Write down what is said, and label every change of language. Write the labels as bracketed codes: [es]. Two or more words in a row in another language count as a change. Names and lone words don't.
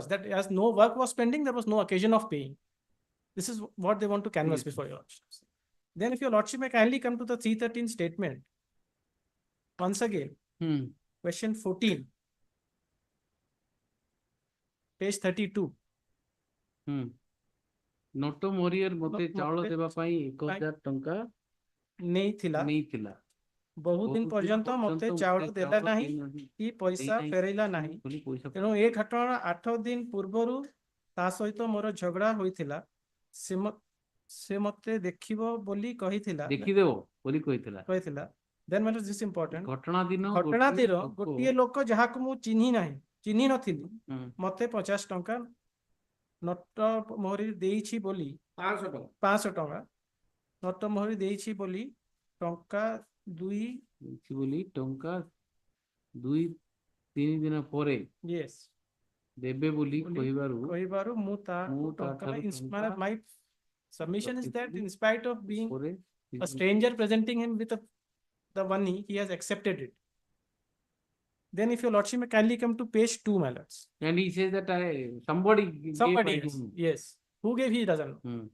[en] That as no work was pending, there was no occasion of paying. This is what they want to canvass before your lordships. Then if your lordship may kindly come to the 313 statement. Once again, question 14. Page 32. [or] Noto Morier mote ଚାଉଳ ଦେବା ପାଇଁ 1000 ଟଙ୍କା ନେଇଥିଲା ବହୁତ ଦିନ ପର୍ଯ୍ୟନ୍ତ ମୋତେ ଚାଉଳ ଦେଲା ନାହିଁ କି ପଇସା ଫେରେଇଲା ନାହିଁ। ତେଣୁ ଏ ଘଟଣା 8 ଦିନ ପୂର୍ବରୁ ତା ସହିତ ମୋର ଝଗଡ଼ା ହୋଇଥିଲା। ସେ ମୋତେ ଦେଖିବ ବୋଲି କହିଥିଲା। ଦେଖିଦେବ ବୋଲି କହିଥିଲା। [en] Then what is this important? [or] ଘଟଣା ଦିନ ଗୋଟିଏ ଲୋକ ଯାହାକୁ ମୁଁ ଚିହ୍ନି ନଥିଲି ମୋତେ 50 ଟଙ୍କା ନୋଟ ମୋହରି ଦେଇଛି ବୋଲି 500 ଟଙ୍କା ନୋଟ ମୋହରି ଦେଇଛି ବୋଲି ଟଙ୍କା 2-3 ଦିନ ପରେ ଦେବେ ବୋଲି କହିବାରୁ ମୁଁ ଟଙ୍କା [en] my submission is that in spite of being a stranger presenting him with the money, he has accepted it. Then if your lordship may kindly come to page 2, my lords. And he says that somebody yes. Who gave, he doesn't know.